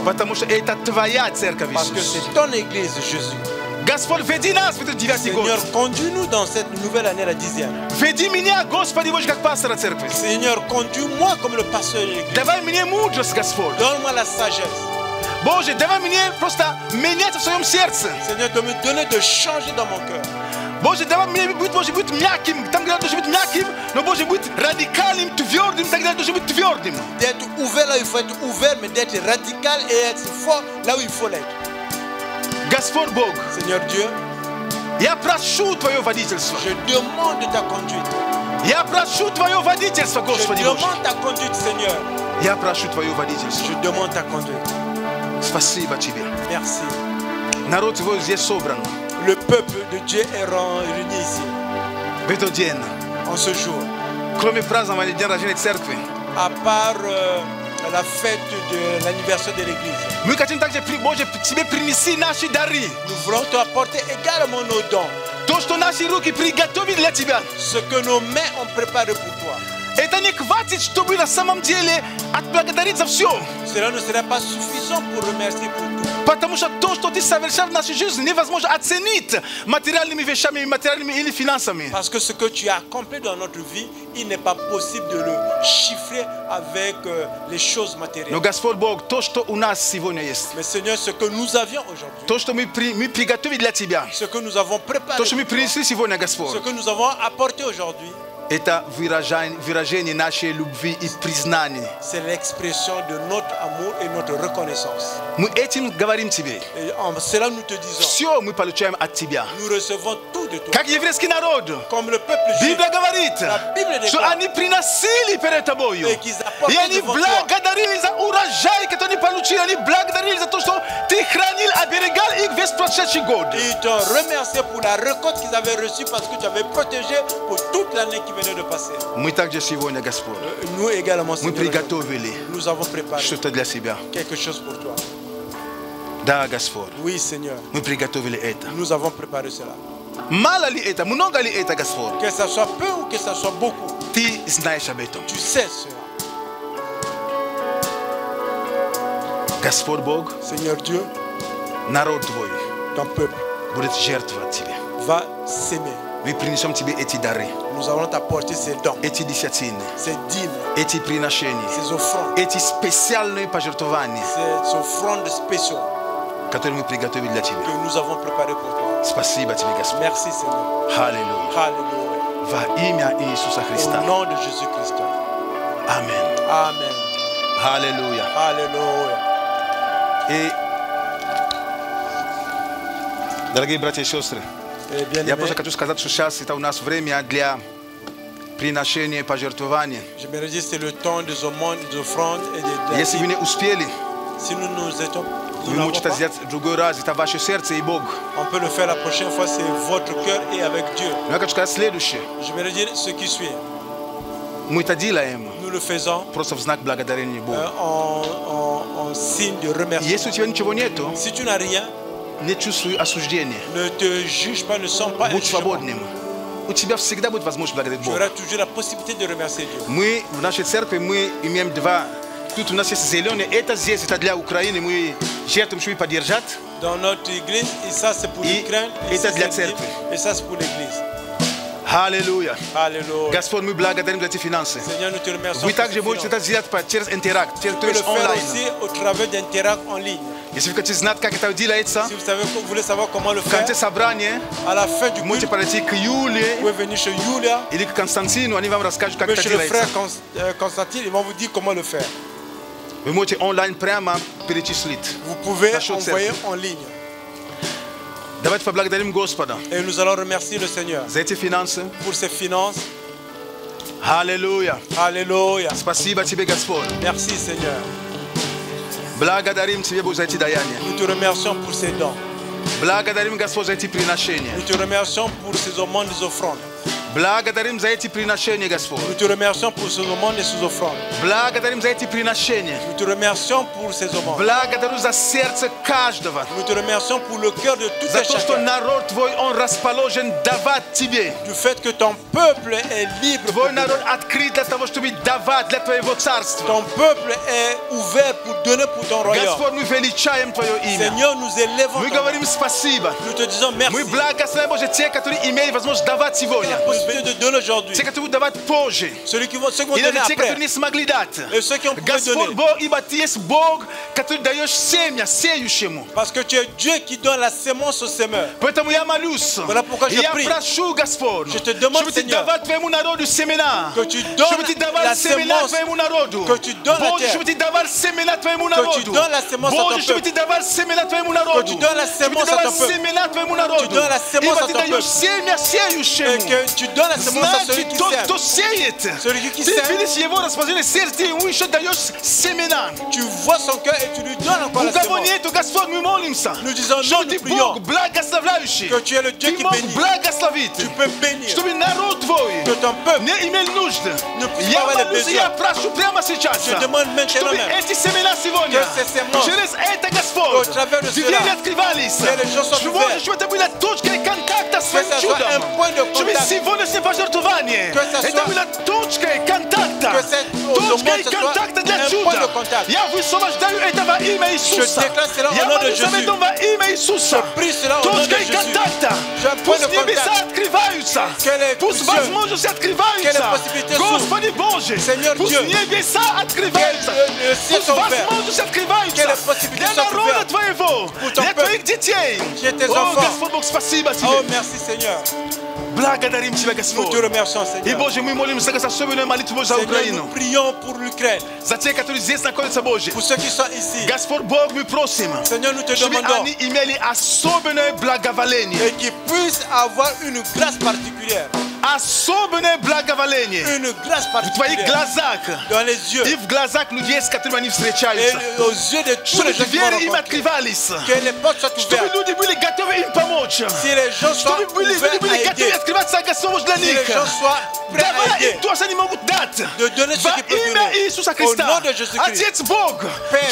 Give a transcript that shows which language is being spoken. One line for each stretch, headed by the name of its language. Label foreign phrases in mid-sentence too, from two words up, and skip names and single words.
Russian: Потому что это твоя церковь,
French: Parce que c'est ton église, Jésus.
Russian: Господь, веди нас в этот 9-й год.
French: Seigneur, conduis-nous dans cette nouvelle année, la 10e.
Russian: Веди меня, Господи Боже, как пастора церкви.
French: Seigneur, conduis-moi comme le pasteur de l'église.
Russian: Давай мне мудрость, Господь.
French: Donne-moi la sagesse.
Russian: Боже, давай мне просто менять в своем сердце.
French: Seigneur, de me donner de changer dans mon cœur.
Russian: Боже, давай мне быть, Боже, быть мягким, там, где я должен быть мягким, но, Боже, быть радикальным, твердым, там, где я должен быть твердым.
French: D'être ouvert là où il faut être ouvert, mais d'être radical et être fort là où il faut l'être.
Russian: Господь Бог,
French: Seigneur Dieu,
Russian: я прошу Твое водительство.
French: Je demande ta conduite.
Russian: Я прошу Твое водительство, Господи Боже.
French: Je demande ta conduite, Seigneur.
Russian: Я прошу Твое водительство.
French: Je demande ta conduite.
Russian: Спасибо Тебе.
French: Merci.
Russian: Народ Твой здесь собран.
French: Le peuple de Dieu est réuni ici.
Russian: В этот день.
French: En ce jour.
Russian: Кроме празднования дня рождения церкви.
French: À part la fête de l'anniversaire de l'église.
Russian: Мы хотим также, Боже, Тебе принеси наши дары.
French: Nous voulons te apporter également nos dons.
Russian: То, что наши руки приготовили для Тебя.
French: Ce que nos mains ont préparé pour toi.
Russian: Это не хватит, чтобы на самом деле отблагодарить за все.
French: Cela ne sera pas suffisant pour remercier pour tout.
Russian: Потому что то, что ты совершил в нашей жизни, невозможно оценить материальными вещами, материальными или финансами.
French: Parce que ce que tu as accompli dans notre vie, il n'est pas possible de le chiffrer avec les choses matérielles.
Russian: Но Господь Бог, то, что у нас сегодня есть.
French: Mais Seigneur, ce que nous avions aujourd'hui.
Russian: То, что мы приготовили для Тебя.
French: Ce que nous avons préparé.
Russian: То, что мы принесли сегодня, Господь.
French: Ce que nous avons apporté aujourd'hui.
Russian: Это выражение нашей любви и признания.
French: C'est l'expression de notre amour et notre reconnaissance.
Russian: Мы этим говорим Тебе.
French: Et en cela nous te disons.
Russian: Все мы получаем от Тебя.
French: Nous recevons tout de toi.
Russian: Как еврейский народ.
French: Comme le peuple juif.
Russian: Библия говорит, что они приносили перед Тобою. И они благодарили за урожай, который они получили. Они благодарили за то, что Ты хранил, оберегал их весь прошедший год.
French: Ils t'ont remercié pour la récolte qu'ils avaient reçue parce que tu avais protégé pour toute l'année qui venait de passer.
Russian: Мы также сегодня, Господь,
French: nous également,
Russian: мы приготовили
French: nous avons préparé
Russian: что-то для себя.
French: Quelque chose pour toi.
Russian: Да, Господь.
French: Oui, Seigneur.
Russian: Мы приготовили это.
French: Nous avons préparé cela.
Russian: Мало ли это, много ли это, Господь?
French: Que ça soit peu ou que ça soit beaucoup.
Russian: Ты знаешь об этом.
French: Tu sais cela.
Russian: Господь Бог,
French: Seigneur Dieu,
Russian: народ Твой,
French: ton peuple,
Russian: будет жертвовать Тебе.
French: Va s'aimer.
Russian: Мы принесем Тебе эти дары.
French: Nous allons t'apporter ces dons.
Russian: Эти десятины.
French: Ces dîmes.
Russian: Эти приношения.
French: Ces offrandes.
Russian: Эти специальные пожертвования.
French: Ces offrandes spéciaux.
Russian: которые мы приготовили для Тебя.
French: Que nous avons préparé pour toi.
Russian: Спасибо тебе, Господь.
French: Merci Seigneur.
Russian: Аллилуйя.
French: Alléluia.
Russian: Во имя Иисуса Христа.
French: Au nom de Jésus-Christ.
Russian: Аминь.
French: Amen.
Russian: Аллилуйя.
French: Alléluia.
Russian: И, дорогие братья и сестры, я просто хочу сказать, что сейчас это у нас время для приношения пожертвований.
French: J'aimerais dire c'est le temps des aumônes, des offrandes et des.
Russian: Если вы не успели,
French: si nous étions,
Russian: вы можете сделать в другой раз. Это ваше сердце и Бог.
French: On peut le faire la prochaine fois, c'est votre cœur et avec Dieu.
Russian: Но я хочу сказать следующее.
French: J'aimerais dire ce qui suit.
Russian: Мы это делаем.
French: Nous le faisons.
Russian: Просто в знак благодарения Богу.
French: En signe de remerciement.
Russian: Если у тебя ничего нету,
French: si tu n'as rien,
Russian: не чувствуй осуждения.
French: Ne te juge pas, ne sens pas.
Russian: Будь свободным. У тебя всегда будет возможность благодарить Бога.
French: Tu auras toujours la possibilité de remercier Dieu.
Russian: Мы в нашей церкви мы имеем два. Тут у нас есть зеленые. Это здесь это для Украины. Мы жертвуем, чтобы поддержать.
French: Dans notre église, et ça c'est pour l'Ukraine.
Russian: Это для церкви.
French: Et ça c'est pour l'église.
Russian: Аллилуйя. Аллилуйя. Господь, мы благодарим за эти финансы.
French: Seigneur, nous te remercions.
Russian: Вы также можете это сделать через интеракт, через онлайн.
French: Aussi au travers d'Interact en ligne.
Russian: Если вы хотите знать, как это делается,
French: si vous voulez savoir comment le
Russian: в
French: faire,
Russian: конце собрания,
French: à la fin du
Russian: можете подойти к Юле,
French: vous pouvez venir chez Yulia,
Russian: или к Константину, они вам расскажут, как это
French: chez le
Russian: делается.
French: frère Constantine, ils vont vous dire comment le faire.
Russian: Вы можете онлайн прямо перечислить.
French: Vous pouvez envoyer en ligne.
Russian: Давайте поблагодарим Господа.
French: Et nous allons remercier le Seigneur.
Russian: За эти финансы.
French: Pour ses finances.
Russian: Аллилуйя. Аллилуйя. Спасибо тебе, Господь.
French: Merci Seigneur.
Russian: Благодарим Тебя за эти даяния.
French: Nous te remercions pour ces dons.
Russian: Благодарим, Господь, за эти приношения.
French: Nous te remercions pour ces aumônes et ces offrandes.
Russian: Благодарим за эти приношения, Господь.
French: Nous te remercions pour ces aumônes et ces offrandes.
Russian: Благодарим за эти приношения.
French: Nous te remercions pour ces aumônes.
Russian: Благодарю за сердце каждого.
French: Nous te remercions pour le cœur de tous
Russian: за
French: et
Russian: то, что
French: chacun.
Russian: народ Твой, он расположен давать Тебе.
French: Du fait que ton peuple est libre.
Russian: Твой народ открыт для того, чтобы давать для Твоего царства.
French: Ton peuple est ouvert pour donner pour ton royaume.
Russian: Господь, мы величаем Твое имя.
French: Seigneur, nous élevons.
Russian: Мы говорим спасибо.
French: Nous te disons merci.
Russian: Мы благословим, Боже, те, которые имели возможность давать сегодня.
French: De donner aujourd'hui.
Russian: Те, которые давать позже.
French: Ceux qui vont
Russian: Или
French: donner
Russian: те,
French: après.
Russian: которые не смогли дать.
French: Et ceux qui ont pu
Russian: Господь
French: donner.
Russian: Бог, ибо Ты есть Бог, который даешь семя сеющему.
French: Parce que tu es Dieu qui donne la sémence au semeur.
Russian: Поэтому я молюсь.
French: Voilà pourquoi je
Russian: я
French: prie.
Russian: прошу, Господь,
French: Je te demande,
Russian: чтобы Ты
French: Seigneur,
Russian: давал Твоему народу семена.
French: que tu donnes
Russian: Чтобы Ты давал
French: la
Russian: семена
French: sémence,
Russian: Твоему народу.
French: que tu donnes la
Russian: Боже,
French: terre,
Russian: чтобы Ты давал семена Твоему
French: que
Russian: народу.
French: tu donnes la sémence à
Russian: Боже,
French: ton
Russian: чтобы
French: peuple,
Russian: Ты давал семена Твоему народу.
French: que tu donnes la
Russian: Чтобы
French: sémence
Russian: Ты
French: à
Russian: давал
French: ton peuple,
Russian: семена Твоему народу.
French: tu donnes la sémence
Russian: Ибо
French: à
Russian: Ты
French: ton
Russian: даешь
French: peuple,
Russian: семя сеющему.
French: et que tu donnes la sémence à celui
Russian: Значит,
French: qui
Russian: тот,
French: sème.
Russian: кто сеет,
French: Celui qui
Russian: Ты
French: sème,
Russian: видишь его расположение сердца, Ты ему еще даешь семена.
French: tu vois son cœur et tu lui donnes encore
Russian: У
French: la
Russian: кого
French: sémence.
Russian: нету, Господь, мы молимся.
French: Nous disons,
Russian: Что
French: nous
Russian: Ты
French: prions
Russian: Бог благословляющий.
French: que tu es le Dieu
Russian: Ты
French: qui
Russian: мог
French: bénit.
Russian: благословить.
French: Tu peux bénir.
Russian: Чтобы народ Твой
French: Que ton peuple
Russian: не имел нужды.
French: ne puisse
Russian: Я
French: pas avoir les
Russian: молюсь,
French: besoins.
Russian: я прошу прямо сейчас,
French: Je demande maintenant
Russian: чтобы
French: même
Russian: эти семена сегодня,
French: que ces sémences,
Russian: через это, Господь,
French: au travers de
Russian: двери
French: cela,
Russian: открывались.
French: que les gens soient
Russian: Чтобы,
French: ouverts.
Russian: чтобы это была точкой контакта с
French: Que
Russian: Твоим
French: ça soit
Russian: чудом.
French: un point de
Russian: Чтобы
French: contact.
Russian: сегодняшнее пожертвование,
French: Que ça
Russian: это
French: soit-
Russian: было точкой контакта.
French: Que cette
Russian: Точкой
French: aumône, ce soit
Russian: контакта для
French: un
Russian: чуда.
French: point de contact.
Russian: Я высвобождаю это во имя Иисуса.
French: déclare cela au
Russian: Я
French: nom de
Russian: молюсь об
French: Jésus.
Russian: этом во имя Иисуса.
French: Je prie cela au nom de
Russian: Точкой
French: Jésus.
Russian: контакта.
French: J'ai un point
Russian: Пусть
French: de
Russian: небеса
French: contact.
Russian: открываются.
French: Que les
Russian: Пусть
French: cieux,
Russian: возможности
French: que
Russian: открываются.
French: les possibilités
Russian: Господи Боже,
French: Seigneur
Russian: пусть
French: Dieu,
Russian: небеса открываются.
French: que le ciel
Russian: Пусть
French: soit ouvert.
Russian: возможности
French: Que
Russian: открываются.
French: les possibilités
Russian: Для
French: soient
Russian: народа
French: ouvertes.
Russian: Твоего,
French: Pour ton
Russian: для
French: peuple.
Russian: Твоих детей.
French: Chez tes
Russian: О,
French: enfants.
Russian: Господь Бог, спасибо Тебе.
French: Oh, merci Seigneur.
Russian: Благодарим Тебя,
French: Nous
Russian: Господь.
French: te remercions,
Russian: И,
French: Seigneur.
Russian: Боже, мы молимся за особенную молитву за
French: Seigneur,
Russian: Украину.
French: nous prions pour l'Ukraine,
Russian: За те, которые здесь находятся, Боже.
French: pour ceux qui sont ici.
Russian: Господь Бог, мы просим,
French: Seigneur, nous te
Russian: чтобы
French: demandons
Russian: они имели особенное благоволение.
French: et qu'ils puissent avoir une grâce particulière.
Russian: Особенное благоволение
French: Une grâce
Russian: в Твоих
French: particulière
Russian: глазах
French: dans les yeux
Russian: и в глазах людей, с которыми они
French: et
Russian: встречаются.
French: aux yeux de tous
Russian: Чтобы
French: les gens qui vont
Russian: двери им
French: rencontrer.
Russian: открывались.
French: Que les portes soient
Russian: Чтобы
French: ouvertes.
Russian: люди были готовы им помочь.
French: Si les gens soient
Russian: Чтобы были
French: ouverts
Russian: были
French: à
Russian: готовы
French: aider.
Russian: открываться Господь для
French: Si
Russian: них.
French: les gens soient prêts à
Russian: Давай
French: aider.
Russian: им то, что они могут дать.
French: De donner ce
Russian: Во
French: qu'ils peuvent
Russian: имя
French: donner.
Russian: Иисуса
French: Au
Russian: Христа.
French: nom de Jésus-Christ.
Russian: Отец Бог,
French: Père,